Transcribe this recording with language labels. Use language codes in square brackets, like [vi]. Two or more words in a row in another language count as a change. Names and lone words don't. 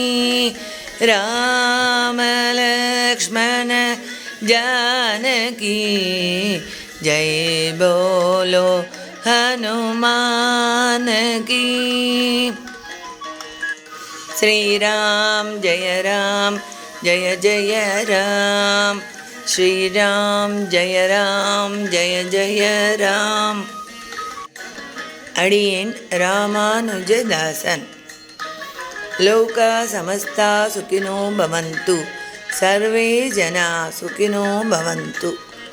[hi] राम लक्ष्मण जानकी जय बोलो हनुमान की। श्री राम जय जय राम। श्री राम जय जय राम। [ta] அடியேன் ராமானுஜதாசன். [sa] लोकाः समस्ताः सुखिनो भवन्तु, सर्वे जनाः सुखिनो भवन्तु.